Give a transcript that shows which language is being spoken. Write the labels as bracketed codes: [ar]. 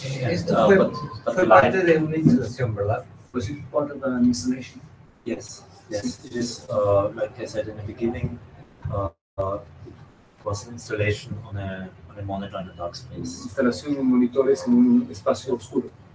[es] Esto fue parte de una instalación, ¿verdad? [en] Was it part of an installation? Yes, yes. It is, like I said in the beginning, it was an installation on a monitor in a dark space. [es] Instalación de monitores en un espacio oscuro.